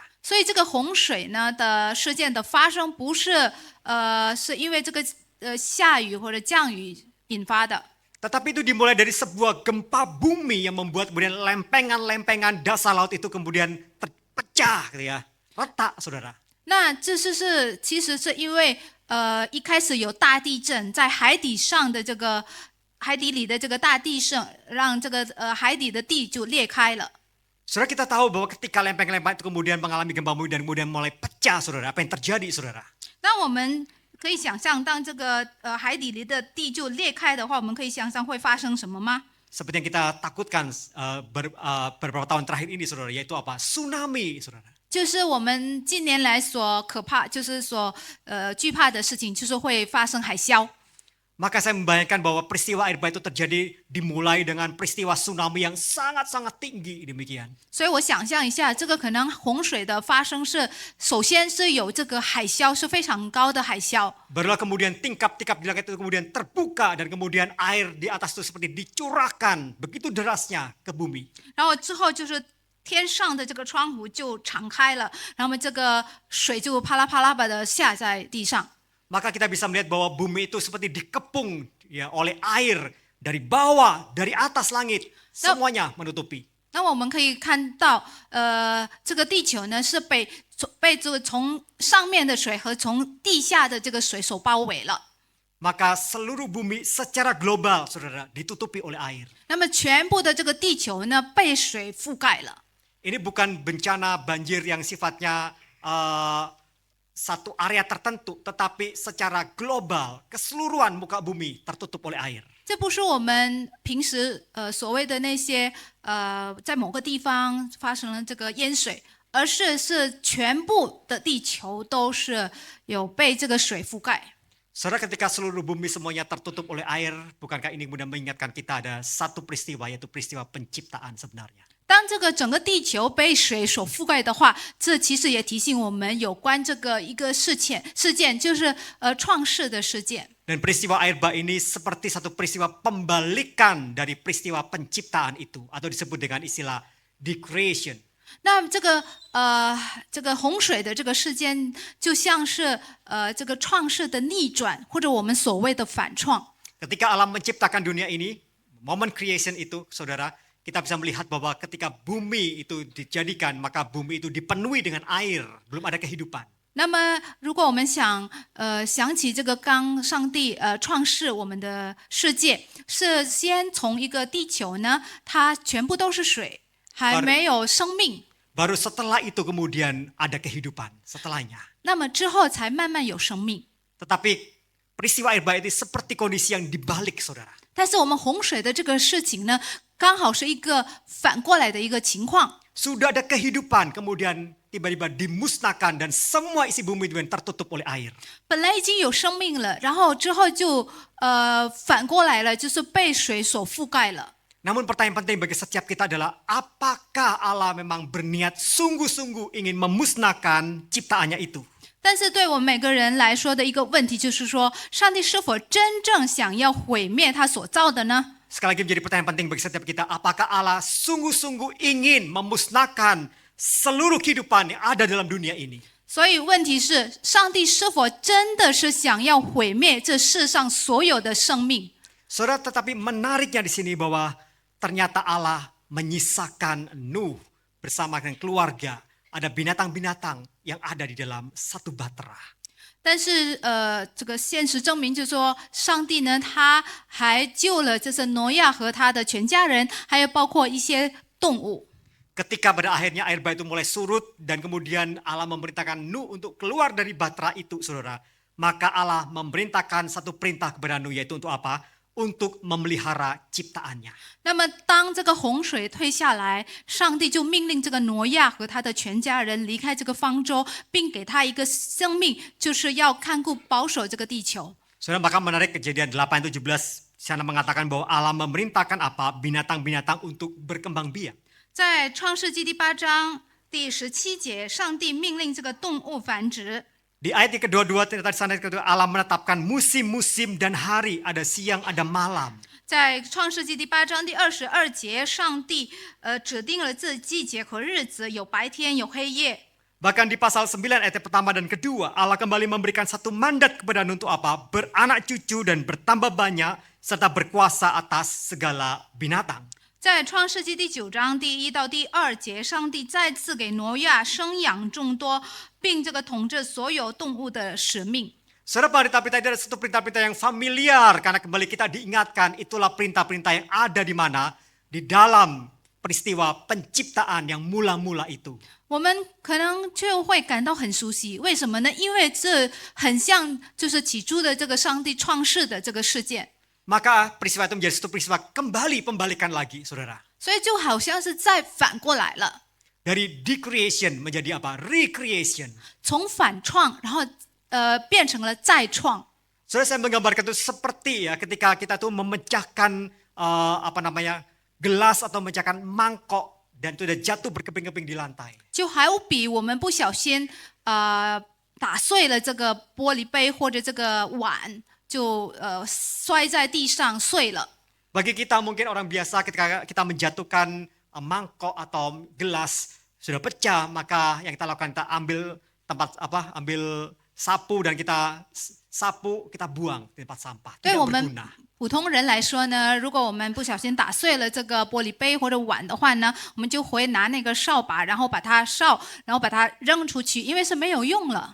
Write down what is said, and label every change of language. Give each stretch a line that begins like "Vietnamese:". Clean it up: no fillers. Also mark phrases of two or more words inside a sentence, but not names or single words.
Chinese: 所以这个洪水呢的事件的发生，不是是因为这个下雨或者降雨引发的，
Indonesian: Tetapi itu dimulai dari sebuah gempa bumi yang membuat kemudian lempengan-lempengan dasar laut itu kemudian terpecah, gitu ya, retak, saudara.
Chinese: 那这其实是因为一开始有大地震，在海底上的这个海底里的这个大地震，让这个海底的地就裂开了。
Indonesian: Saudara, kita tahu bahwa ketika lempeng-lempeng itu kemudian mengalami gempa bumi dan kemudian mulai pecah, saudara. Apa yang terjadi, saudara?
Chinese: 那我们可以想象，当这个海底里的地就裂开的话，我们可以想象会发生什么吗？
Indonesian: Seperti yang kita takutkan beberapa tahun terakhir ini, saudara, yaitu apa? Tsunami, saudara.
Chinese: 就是我们近年来所可怕，就是所惧怕的事情，就是会发生海啸。
Indonesian: Maka saya membayangkan bahwa peristiwa air bah itu terjadi dimulai dengan peristiwa tsunami yang sangat-sangat tinggi demikian.
Chinese: 所以我想象一下，这个可能洪水的发生是，首先是有这个海啸，是非常高的海啸。
Indonesian: Barulah kemudian tingkap-tingkap di langit itu kemudian terbuka dan kemudian air di atas itu seperti dicurahkan begitu derasnya ke bumi.
Chinese: 然后之后就是天上的这个窗户就敞开了，然后这个水就啪啦啪啦的下在地上。
Indonesian: Maka kita bisa melihat bahwa bumi itu seperti dikepung ya oleh air dari bawah, dari atas langit, semuanya menutupi.
Chinese: 那我们可以看到，这个地球呢是被这个从上面的水和从地下的这个水所包围了。
Indonesian: Maka seluruh bumi secara global, saudara, ditutupi oleh air.
Chinese: 那么全部的这个地球呢被水覆盖了。
Indonesian: Ini bukan bencana banjir yang sifatnya satu area tertentu, tetapi secara global, keseluruhan muka bumi tertutup oleh air.
Chinese: 这不是我们平时所谓的那些在某个地方发生了这个淹水，而是全部的地球都是有被这个水覆盖。
Indonesian: Saudara, ketika seluruh bumi semuanya tertutup oleh air, bukankah ini kemudian mengingatkan kita ada satu peristiwa, yaitu peristiwa penciptaan sebenarnya.
Chinese: 当这个整个地球被水所覆盖的话，这其实也提醒我们有关这个一个事件，就是创世的事件。
Indonesian: Dan peristiwa air bah ini seperti satu peristiwa pembalikan dari peristiwa penciptaan itu, atau disebut dengan istilah decreation.
Chinese: 那这个洪水的这个事件，就像是这个创世的逆转，或者我们所谓的反创。
Indonesian: Ketika Allah menciptakan dunia ini, momen creation itu, saudara, kita bisa melihat bahwa ketika bumi itu dijadikan, maka bumi itu dipenuhi dengan air, belum ada kehidupan.
Chinese: 那么，如果我们想起这个刚上帝创世我们的世界，是先从一个地球呢，它全部都是水，还没有生命。
Indonesian: Baru setelah itu kemudian ada kehidupan setelahnya.
Chinese: 那么之后才慢慢有生命。
Indonesian: Tetapi peristiwa air bah itu seperti kondisi yang dibalik, saudara.
Chinese: 但是我们洪水的这个事情呢，刚好是一个反过来的一个情况。
Indonesian: Sudah ada kehidupan, kemudian tiba-tiba dimusnahkan dan semua isi bumi itu tertutup oleh air.
Chinese: 本来已经有生命了，然后之后就反过来了，就是被水所覆盖了。
Indonesian: Namun pertanyaan penting bagi setiap kita adalah apakah Allah memang berniat sungguh-sungguh ingin memusnahkan ciptaannya itu?
Chinese: 但是对我们每个人来说的一个问题就是说，上帝是否真正想要毁灭他所造的呢？
Indonesian: Sekali lagi menjadi pertanyaan penting bagi setiap kita, apakah Allah sungguh-sungguh ingin memusnahkan seluruh kehidupan yang ada dalam dunia ini?
Chinese: 所以问题是，上帝是否真的是想要毁灭这世上所有的生命？
Indonesian: Saudara, tetapi menariknya di sini bahwa ternyata Allah menyisakan Nuh bersama dengan keluarga. Ada binatang-binatang yang ada di dalam satu batra.
Chinese: 但是这个现实证明就是说，上帝呢，他还救了就是挪亚和他的全家人，还有包括一些动物。
Indonesian: Ketika pada akhirnya air bah itu mulai surut dan kemudian Allah memerintahkan Nuh untuk keluar dari batra itu, saudara. Maka Allah memerintahkan satu perintah kepada Nuh, yaitu untuk apa? Untuk memelihara ciptaannya.
Chinese: 那么，当这个洪水退下来，上帝就命令这个挪亚和他的全家人离开这个方舟，并给他一个生命，就是要看顾保守这个地球。
Indonesian: Saudara, bahkan menarik Kejadian 8:17 sana mengatakan bahwa Allah memerintahkan apa? Binatang-binatang untuk berkembang biak.
Chinese: 在创世纪第8章第17节，上帝命令这个动物繁殖。
Indonesian: Di ayat yang kedua-dua ternyata di sana Allah menetapkan musim-musim dan hari, ada siang, ada malam.
Chinese: 在创世纪第8章第22节，上帝指定了这季节和日子，有白天，有黑夜。
Indonesian: Bahkan di pasal 9 ayat pertama dan kedua, Allah kembali memberikan satu mandat kepada Nuh untuk apa? Beranak cucu dan bertambah banyak serta berkuasa atas segala binatang.
Chinese: 在创世纪第9章第1到第2节，上帝再次给挪亚生养众多，并这个统治所有动物的使命。
Indonesian: Saudara, perintah-perintah itu ada satu perintah-perintah yang familiar karena kembali kita diingatkan itulah perintah-perintah yang ada di mana? Di dalam peristiwa penciptaan yang mula-mula itu.
Chinese: 我们可能就会感到很熟悉，为什么呢？因为这很像就是起初的这个上帝创世的这个事件。
Indonesian: Maka peristiwa itu menjadi satu peristiwa kembali pembalikan lagi, saudara.
Chinese: 所以就好像是再反过来了，
Indonesian: Dari decreation menjadi apa? Recreation.
Chinese: 从反创，然后变成了再创。
Indonesian: Saudara, saya menggambarkan itu seperti ya ketika kita tuh memecahkan gelas atau memecahkan mangkok dan itu udah jatuh berkeping-keping di lantai.
Chinese: 就好比我们不小心打碎了这个玻璃杯或者这个碗，就摔在地上碎了。
Indonesian: Bagi kita mungkin orang biasa ketika kita menjatuhkan mangkok atau gelas sudah pecah, maka yang kita lakukan kita ambil sapu dan kita sapu, kita buang di tempat sampah.
Chinese: 对
Indonesian: Tidak
Chinese: 我们
Indonesian: berguna.
Chinese: 普通人来说呢，如果我们不小心打碎了这个玻璃杯或者碗的话呢，我们就会拿那个扫把，然后把它然后把它扔出去，因为是没有用了。